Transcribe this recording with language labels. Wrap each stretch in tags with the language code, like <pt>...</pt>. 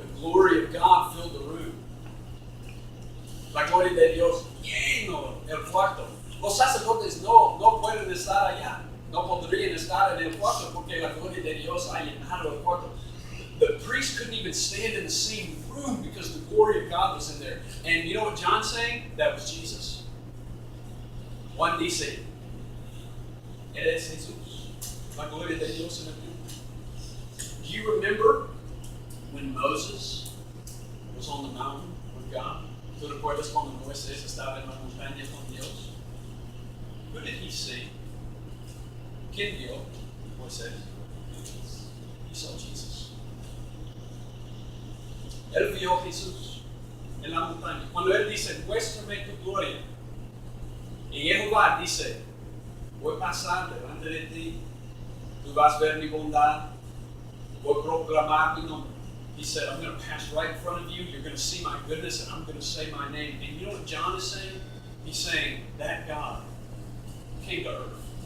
<en>The glory of God filled the room.</en> <es>La gloria de Dios lleno el cuarto. Los sacerdotes no pueden estar allá. No podrían estar en el cuarto porque la gloria de Dios ha llenado el cuarto.</es> <en>The priest couldn't even stand in the same room because the glory of God was in there. And you know what John's saying? That was Jesus.</en> <es>Juan dice, Él es Jesús. La gloria de Dios en el mundo.</es> <en>Do you remember when Moses was on the mountain with God?</en> <es>¿Tú recuerdas cuando Moisés estaba en la montaña con Dios?</es> <en>Who did he see?</en> <es>¿Quién vio Moisés?</es> <en>He saw Jesus.</en> <es>Él vio a Jesús en la montaña. Cuando él dice, muéstrame tu gloria. Y Jehová dice, voy a pasar delante de ti. Tú vas a ver mi bondad. Voy a proclamar mi nombre.</es> <en>He said, I'm going to pass right in front of you. You're going to see my goodness, and I'm going to say my name. And you know what John is saying? He's saying, that God came to earth.</en>